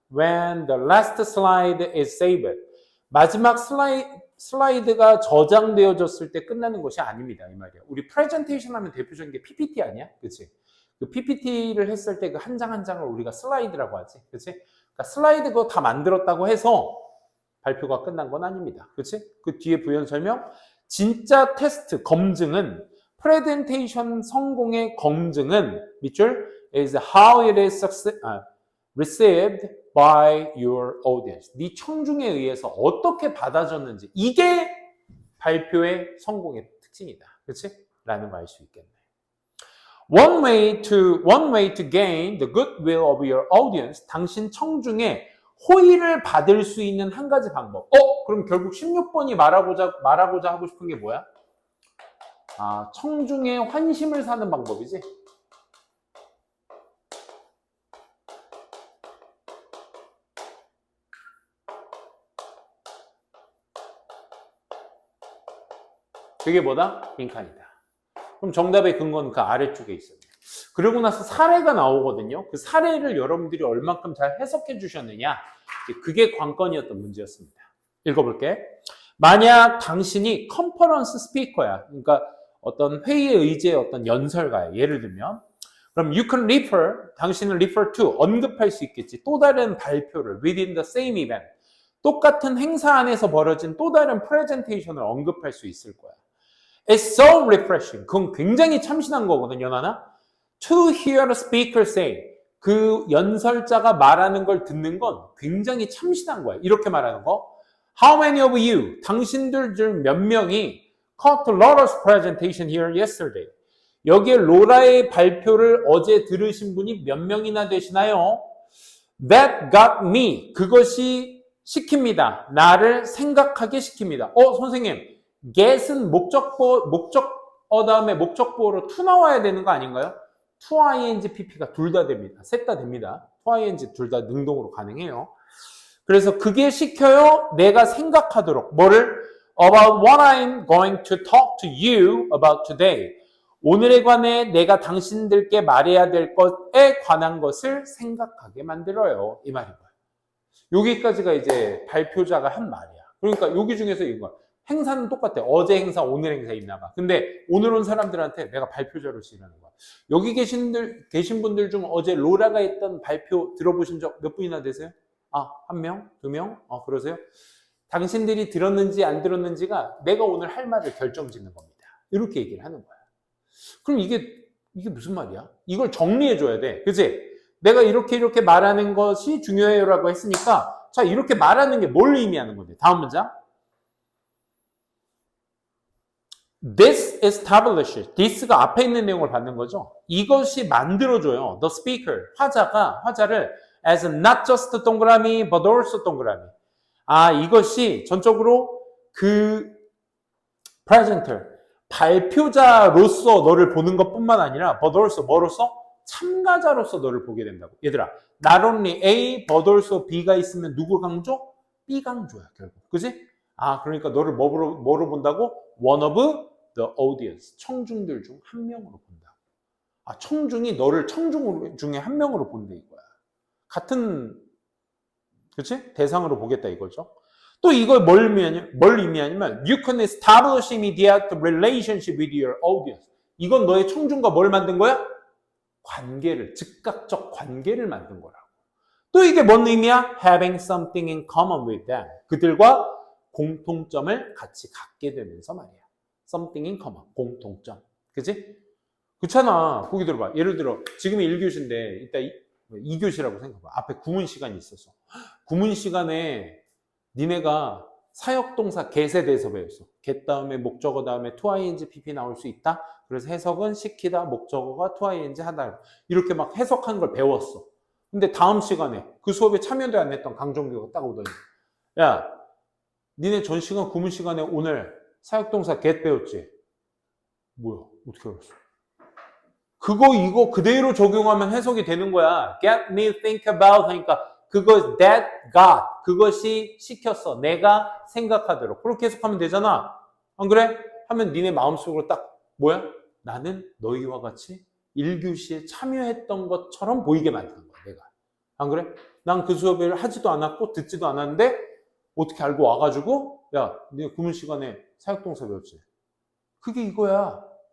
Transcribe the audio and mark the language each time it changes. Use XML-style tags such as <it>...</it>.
<en>When the last slide is saved,</en> <ko>마지막 슬라이드가 저장되어졌을 때 끝나는 것이 아닙니다. 이 말이야. 우리 프레젠테이션 하면 대표적인 게 PPT 아니야? 그치? 그 PPT를 했을 때 그 한 장 한 장을 우리가 슬라이드라고 하지. 그치? 그러니까 슬라이드 그거 다 만들었다고 해서 발표가 끝난 건 아닙니다. 그치? 그 뒤에 부연 설명. 진짜 테스트, 검증은, 프레젠테이션 성공의 검증은, 밑줄,</ko> <en>is how it is received by your audience.</en> <ko>네 청중에 의해서 어떻게 받아졌는지. 이게 발표의 성공의 특징이다. 그치? 라는 거 알 수 있겠네.</ko> <en>One way to gain the goodwill of your audience.</en> <ko>당신 청중의 호의를 받을 수 있는 한 가지 방법. 그럼 결국 16번이 말하고자 하고 싶은 게 뭐야? 청중의 환심을 사는 방법이지. 그게 뭐다? 빈칸이다. 그럼 정답의 근거는 그 아래쪽에 있어요. 그러고 나서 사례가 나오거든요. 그 사례를 여러분들이 얼만큼 잘 해석해 주셨느냐. 그게 관건이었던 문제였습니다. 읽어볼게. 만약 당신이 컨퍼런스 스피커야. 그러니까 어떤 회의의 의제의 어떤 연설가야. 예를 들면. 그럼</ko> <en>you can refer,</en> <ko>당신은</ko> <en>refer to,</en> <ko>언급할 수 있겠지. 또 다른 발표를</ko> <en>within the same event.</en> <ko>똑같은 행사 안에서 벌어진 또 다른 프레젠테이션을 언급할 수 있을 거야.</ko> <en>It's so refreshing.</en> <ko>그건 굉장히 참신한 거거든요, 나나.</ko> <en>To hear a speaker say.</en> <ko>그 연설자가 말하는 걸 듣는 건 굉장히 참신한 거야. 이렇게 말하는 거.</ko> <en>How many of you,</en> <ko>당신들 중 몇 명이</ko> <en>caught Laura's presentation here yesterday.</en> <ko>여기에 로라의 발표를 어제 들으신 분이 몇 명이나 되시나요?</ko> <en>That got me.</en> <ko>그것이 시킵니다. 나를 생각하게 시킵니다. 선생님. get은 목적어 다음에 목적보어로 to 나와야 되는 거 아닌가요? to ing pp가 둘 다 됩니다. 셋 다 됩니다. to ing 둘 다 능동으로 가능해요. 그래서 그게 시켜요. 내가 생각하도록. 뭐를?</ko> <en>About what I'm going to talk to you about today.</en> <ko>오늘에 관해 내가 당신들께 말해야 될 것에 관한 것을 생각하게 만들어요. 이 말인 거예요. 여기까지가 이제 발표자가 한 말이야. 그러니까 여기 중에서 이거 행사는 똑같아. 어제 행사, 오늘 행사 있나 봐. 근데 오늘 온 사람들한테 내가 발표자로 지내는 거야. 여기 계신 분들 중 어제 로라가 했던 발표 들어보신 적 몇 분이나 되세요? 아, 한 명? 두 명? 그러세요? 당신들이 들었는지 안 들었는지가 내가 오늘 할 말을 결정짓는 겁니다. 이렇게 얘기를 하는 거야. 그럼 이게 무슨 말이야? 이걸 정리해줘야 돼. 그치? 내가 이렇게 말하는 것이 중요해요라고 했으니까 자, 이렇게 말하는 게 뭘 의미하는 건데? 다음 문장. This establishes. this가 앞에 있는 내용을 받는 거죠. 이것이 만들어줘요.</ko> <en>The speaker,</en> <ko>화자를</ko> <en>as not just 동그라미, but also 동그라미.</en> <ko>이것이 전적으로 그 presenter, 발표자로서 너를 보는 것뿐만 아니라</ko> <en>but also</en> <ko>뭐로서? 참가자로서 너를 보게 된다고. 얘들아,</ko> <en>not only A, but also B</en> <ko>가 있으면 누구 강조? B 강조야, 결국. 그지? 그러니까 너를 뭐로 본다고?</ko> <en>One of the audience.</en> <ko>청중들 중 한 명으로 본다. 청중이 너를 청중 중에 한 명으로 본다 이거야. 같은, 그치? 대상으로 보겠다 이거죠. 또 이걸 뭘 의미하냐면</ko> <en>you can establish immediate relationship with your audience.</en> <ko>이건 너의 청중과 뭘 만든 거야? 관계를, 즉각적 관계를 만든 거라고. 또 이게 뭔 의미야?</ko> <en>Having something in common with them.</en> <ko>그들과 공통점을 같이 갖게 되면서 말이야.</ko> <en>Something in common.</en> <ko>공통점. 그치? 그렇잖아. 거기 들어봐. 예를 들어 지금이 1교시인데 이따 2교시라고 생각해봐. 앞에 구문 시간이 있었어. 구문 시간에 니네가 사역동사 get에 대해서 배웠어. get 다음에 목적어 다음에 to ing pp 나올 수 있다. 그래서 해석은 시키다, 목적어가 to ing 하다. 이렇게 막 해석하는 걸 배웠어. 근데 다음 시간에 그 수업에 참여도 안 했던 강종규가 딱 오더니 야, 니네 전 시간 구문 시간에 오늘 사역동사 get 배웠지? 뭐야? 어떻게 알았어? 이거 그대로 적용하면 해석이 되는 거야.</ko> <en>Get me think about</en> <ko>하니까 그거</ko> <en>that got</en> <ko>그것이 시켰어. 내가 생각하도록. 그렇게 해석하면 되잖아. 안 그래? 하면 니네 마음속으로 딱 뭐야? 나는 너희와 같이 1교시에 참여했던 것처럼 보이게 만드는 거야. 내가. 안 그래? 난 그 수업을 하지도 않았고 듣지도 않았는데 어떻게 알고 와가지고 야, 니네 구문 시간에 사역동사 배웠지? 그게 이거야.</ko>